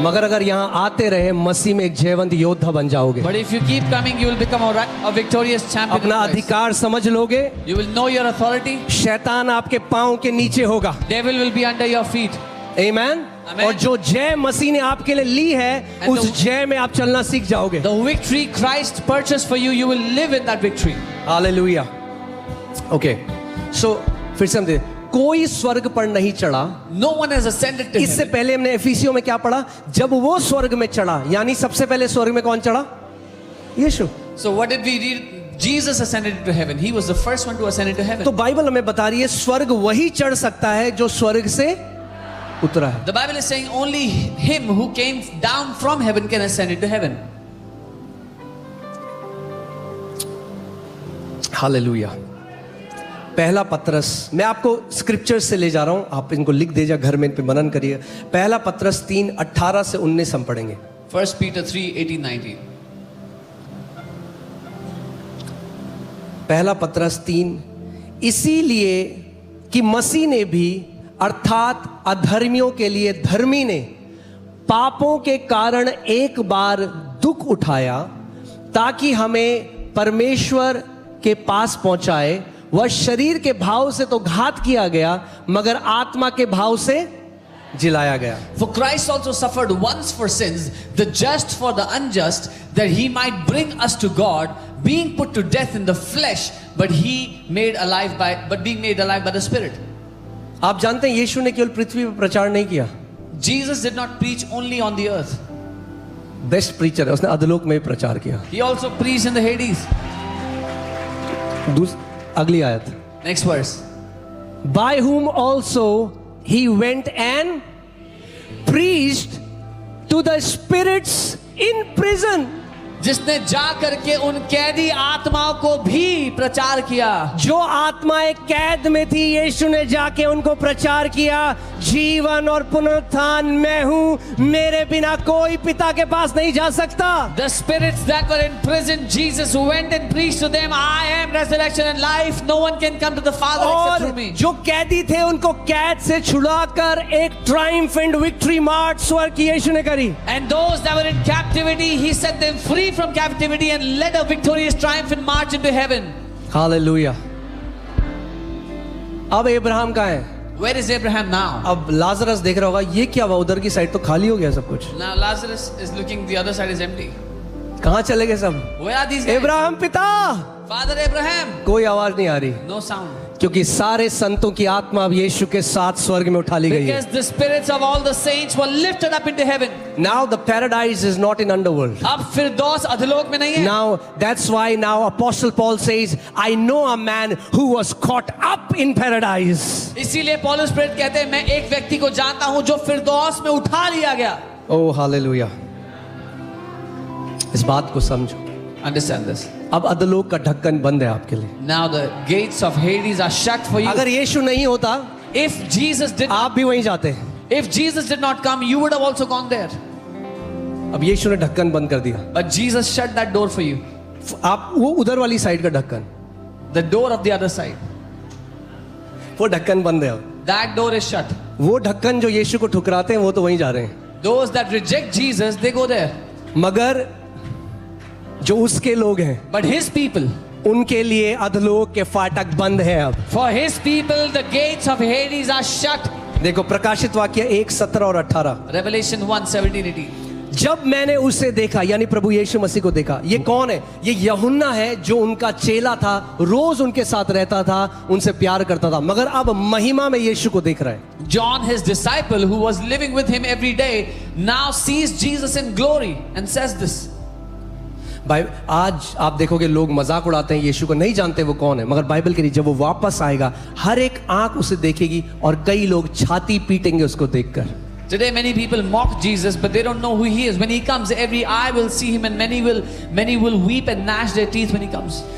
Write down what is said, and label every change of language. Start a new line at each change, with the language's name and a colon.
Hindi: मगर अगर यहाँ आते रहे, मसीह में एक जयवंत योद्धा बन जाओगे,
English: But if you keep coming, you will become a victorious champion.
Hindi: अपना
English: in Christ.
Hindi: अधिकार समझ लोगे,
English: You will know your authority.
Hindi: शैतान आपके पांव के नीचे होगा।
English: Devil will be under your feet.
Hindi: Amen.
English: Amen.
Hindi: और जो जय मसीह ने आपके लिए ली है,
English: And
Hindi: उस
English: the-
Hindi: जय में आप चलना सीख जाओगे।
English: The victory Christ purchased for you, you will live in that victory.
Hindi: Hallelujah. Okay, सो फिर से हम देखें, कोई स्वर्ग पर नहीं चढ़ा।
English: No one has ascended to
Hindi: इससे
English: heaven.
Hindi: पहले हमने एफिसियों में क्या पढ़ा, जब वो स्वर्ग में चढ़ा, यानी सबसे पहले स्वर्ग में कौन चढ़ा? यीशु।
English: So what did we read? Jesus ascended into heaven. He was the first one to ascend into heaven.
Hindi: तो बाइबल हमें बता रही है स्वर्ग वही चढ़ सकता है जो स्वर्ग से उतरा है।
English: The Bible is saying only him who came down from heaven can ascend into heaven.
Hindi: Hallelujah. पहला पत्रस, मैं आपको स्क्रिप्चर से ले जा रहा हूं, आप इनको लिख दीजिए, घर में इन पे मनन करिए। पहला पत्रस 3:18 से 19 हम पढ़ेंगे।
English: 1 Peter 3:18-19.
Hindi: पहला पत्रस 3, इसीलिए कि मसीह ने भी अर्थात अधर्मियों के लिए धर्मी ने पापों के कारण एक बार दुख उठाया ताकि हमें परमेश्वर के पास पहुंचाए। वह शरीर के भाव से तो घात किया गया मगर आत्मा के भाव से जिलाया गया।
English: For Christ also suffered once for sins, the just for the unjust, that he might bring us to God, being put to death in the flesh, but being made alive by the Spirit.
Hindi: आप जानते हैं यीशु ने केवल पृथ्वी पर प्रचार नहीं किया।
English: Jesus did not preach only on the earth. Best preacher
Hindi: है, उसने अधोलोक में भी प्रचार किया।
English: He also preached in the Hades.
Hindi: अगली आयत,
English: Next verse. by whom also he went and preached to the spirits in prison.
Hindi: जिसने जा करके उन कैदी आत्माओं को भी प्रचार किया। जो आत्माएं कैद में थी यीशु ने जाके उनको प्रचार किया, जीवन और पुनरुत्थान मैं हूं, मेरे बिना कोई पिता के पास नहीं जा सकता।
English: The spirits that were in prison, Jesus went and preached to them, I am resurrection and life, no one can come to the Father except through me.
Hindi: जो कैदी थे उनको कैद से छुड़ाकर एक
English: triumphant victory march
Hindi: स्वर्ग की यीशु ने करी।
English: And those that were in captivity, he set them free from captivity and led a victorious triumphant march into heaven.
Hindi: Hallelujah. अब अब्राहम कहाँ है?
English: Where is Abraham now?
Hindi: अब लाजरस देख रहा होगा ये क्या हुआ, उधर की साइड तो खाली हो गया सब कुछ।
English: Now Lazarus is looking, the other side is empty.
Hindi: कहाँ चले गए सब?
English: Where are these guys?
Hindi: Abraham पिता,
English: Father Abraham.
Hindi: कोई आवाज नहीं आ रही,
English: No sound.
Hindi: क्योंकि सारे संतों की आत्मा अब यीशु के साथ स्वर्ग में उठा ली गई है।
English: Because the spirits of all the saints were lifted up into heaven. Now the paradise is not in underworld.
Hindi: अब फिरदौस अधोलोक में नहीं है।
English: Now that's why now Apostle Paul says, I know a man who was caught up in paradise.
Hindi: इसीलिए पौलुस प्रेरित कहते हैं, मैं एक व्यक्ति को जानता हूं जो फिरदौस में उठा लिया गया। Oh hallelujah. इस बात को समझो।
English: Understand this.
Hindi: अब अधोलोक का ढक्कन बंद है आपके लिए।
English: Now the gates of Hades are shut for you.
Hindi: अगर यीशु नहीं होता,
English: If Jesus did
Hindi: आप भी वहीं जाते।
English: If Jesus did not come, you would have also gone there.
Hindi: अब यीशु ने ढक्कन बंद कर दिया।
English: But Jesus shut that door for you.
Hindi: आप वो उधर वाली साइड का ढक्कन,
English: The door of the other side.
Hindi: वो ढक्कन बंद है अब।
English: That door is shut.
Hindi: वो ढक्कन जो यीशु को ठुकराते हैं वो तो वहीं जा रहे हैं।
English: Those that reject Jesus, they go there.
Hindi: मगर जो उसके लोग हैं,
English: But his people,
Hindi: उनके लिए अधोलोक के फाटक बंद हैं अब।
English: for his people, the gates of Hades are shut.
Hindi: देखो प्रकाशित वाक्य 1:17 और 18।
English: Revelation 1:17-18.
Hindi: जब मैंने उसे देखा, यानी प्रभु यीशु मसीह को देखा। ये कौन है? ये यूहन्ना है जो उनका चेला था, रोज उनके साथ रहता था, उनसे प्यार करता था, मगर अब महिमा में यीशु को देख रहा है।
English: John, his disciple, who was living with him every day, now sees Jesus in glory and says this.
Hindi: भाई आज आप देखोगे लोग मजाक उड़ाते हैं, यीशु को नहीं जानते वो कौन है, मगर बाइबल कह रही जब वो वापस आएगा हर एक आंख उसे देखेगी और कई लोग छाती पीटेंगे उसको देखकर।
English: Today many people mock Jesus, but they don't know who he is. When he comes, every eye will see him, and many will weep and gnash their teeth when he comes.